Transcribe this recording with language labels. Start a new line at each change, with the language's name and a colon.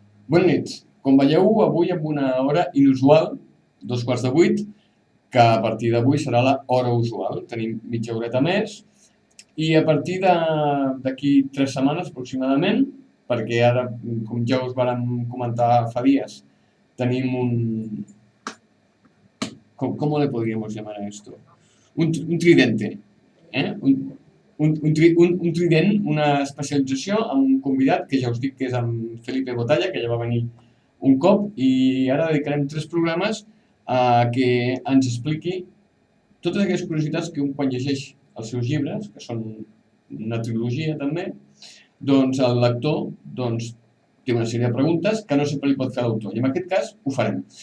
Catalan: Bona nit. Com veieu, avui amb una hora inusual, 7:45, que a partir d'avui serà l'hora usual. Tenim mitja horeta més i a partir d'aquí 3 setmanes aproximadament, perquè ara, com ja us vàrem comentar fa dies, tenim un...
Spanish: ¿Cómo le podríamos llamar a esto? Un tridente.
Catalan: Un trident, una especialització amb un convidat que ja us dic que és en Felipe Botalla, que ja va venir un cop, i ara dedicarem 3 programes a que ens expliqui totes aquelles curiositats que un quan llegeix els seus llibres, que són una trilogia també, doncs el lector té una sèrie de preguntes que no sempre li pot fer l'autor, i en aquest cas ho farem.